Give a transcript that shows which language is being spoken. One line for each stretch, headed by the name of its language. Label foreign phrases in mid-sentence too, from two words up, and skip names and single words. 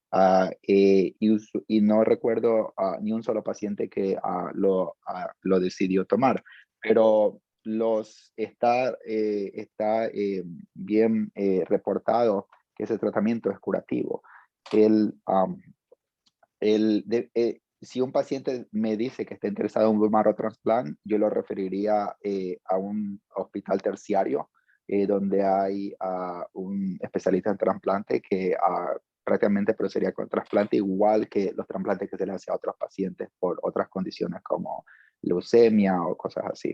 Spanish: Y no recuerdo ni un solo paciente que lo decidió tomar, pero está bien reportado que ese tratamiento es curativo. Si un paciente me dice que está interesado en un
English: bone marrow transplant,
Spanish: yo lo referiría a un hospital terciario donde hay un especialista en trasplante que prácticamente procedería con trasplante igual que los trasplantes que se le hace a otros pacientes por otras condiciones como leucemia o cosas así.